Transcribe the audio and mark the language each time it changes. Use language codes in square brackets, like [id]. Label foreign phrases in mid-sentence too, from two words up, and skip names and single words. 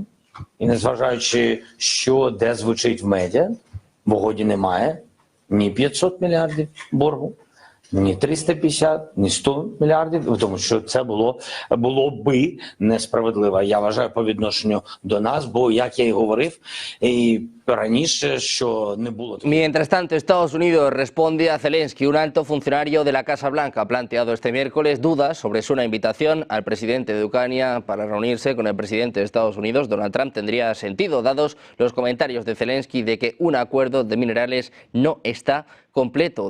[uk] І незважаючи, що де звучить в медіа, в угоді немає ні 500 мільярдів боргу, ні 350, ні 100 мільярдів, тому що це було би несправедливо, я вважаю, по відношенню до нас, бо, як я і говорив, і раніше, що не було. [es] Mientras tanto, Estados Unidos responde a Zelensky. Un alto funcionario de la Casa Blanca ha planteado este miércoles dudas sobre si una invitación al presidente de Ucrania para reunirse con el presidente de Estados Unidos, Donald Trump, tendría sentido, dados los comentarios de Zelensky de que un acuerdo de minerales no está completo.